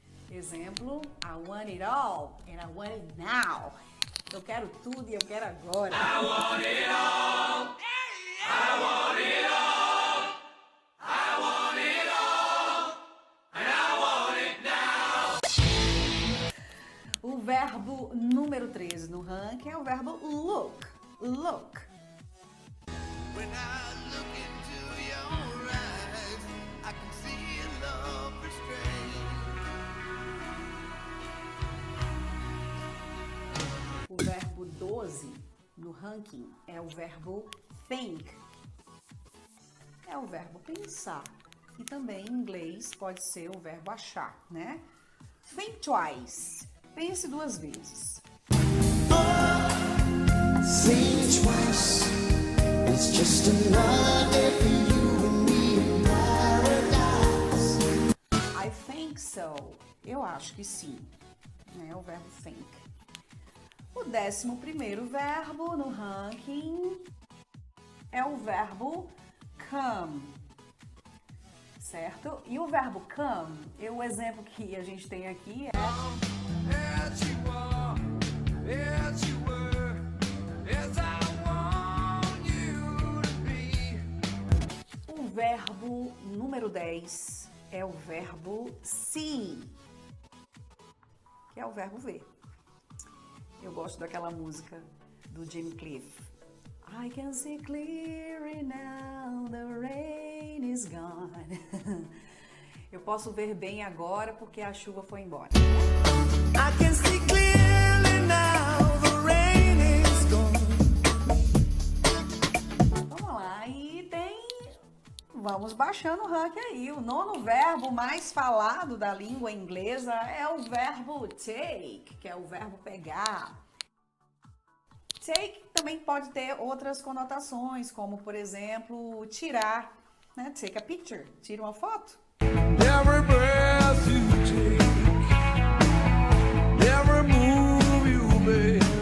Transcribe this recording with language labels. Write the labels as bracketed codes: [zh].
[en] Exemplo, I want it all and I want it now. [pt] Eu quero tudo e eu quero agora. O verbo número 13 no ranking é o verbo look. [en] Look. When I look into your eyes, I can see a love restrained. [pt] O verbo 12 no ranking é o verbo think. É o verbo pensar. E também em inglês pode ser o verbo achar, né? [en] Think twice. [pt] Pense duas vezes. [en] Think twice, it's just another day for you and me in paradise. I think so. [pt] Eu acho que sim. É o verbo think. O 11º verbo no ranking é o verbo come. Certo? E o verbo come, o exemplo que a gente tem aqui é [en] As you are, as you were, as I want you to be. [pt] o verbo número 10, é o verbo see, que é o verbo ver. Eu gosto daquela música do Jim Cliff. [en] I can see clearly now, the rain is gone. [pt] Eu posso ver bem agora porque a chuva foi embora. [en] I can see clearly now, the rain is gone. [pt] Vamos lá, e tem vamos baixando o ranking aí. O nono verbo mais falado da língua inglesa é o verbo take, que é o verbo pegar. Take também pode ter outras conotações, como, por exemplo, tirar, né? [en] Take a picture, [pt] tira uma foto. [en] Every breath you take, every move you make.